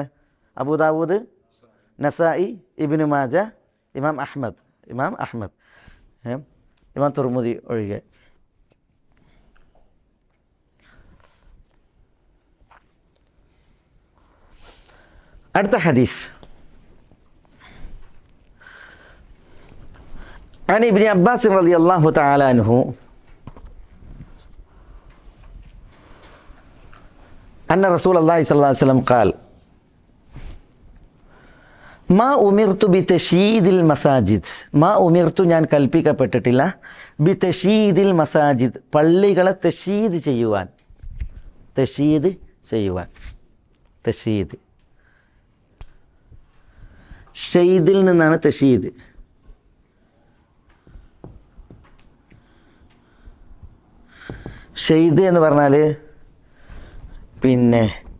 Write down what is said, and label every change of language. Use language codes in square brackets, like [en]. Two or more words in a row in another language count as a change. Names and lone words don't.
[ml] അബൂ ദാവൂദ്, നസായി, ഇബ്നു മാജ, ഇമാം അഹ്മദ്, ഇമാം തുർമുദി ഒഴികെ. അടുത്ത ഹദീസ് [ar] عن ابن عباس رضي الله تعالى عنه أن رسول الله صلى الله عليه وسلم قال ما أمرت بتشييد المساجد ما أمرت [ml] ഞാൻ കൽപ്പിക്കപ്പെട്ടിട്ടില്ല [ar] بتشييد المساجد [ml] പള്ളികളെ തശീദ് ചെയ്യുവാൻ തഷീദ്. ഷെയ്ദിൽ നിന്നാണ് തഷീദ്. ഷെയ്ദ് എന്ന് പറഞ്ഞാൽ പിന്നെ